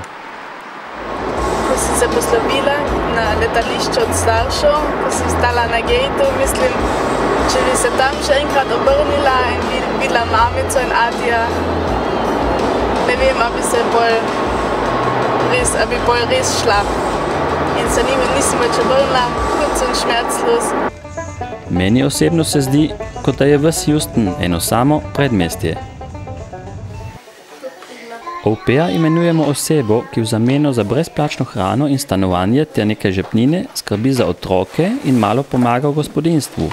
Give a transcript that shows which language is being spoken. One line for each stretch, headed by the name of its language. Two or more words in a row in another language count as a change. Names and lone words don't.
Slovenian: Ko sem se poslovila na letališču od staršev, ko sem stala na gejtu, mislim, če bi se tam še enkrat obrnila in videla mamico in Adija, ne vem, a bi bolj res šla. In se nisem več obrnila,
German: kurz und schmerzlos.
Slovenian: Meni osebno se zdi, kot da je ves Houston eno samo predmestje. Au pair imenujemo osebo, ki v zameno za brezplačno hrano in stanovanje ter nekaj žepnine skrbi za otroke in malo pomaga v gospodinjstvu.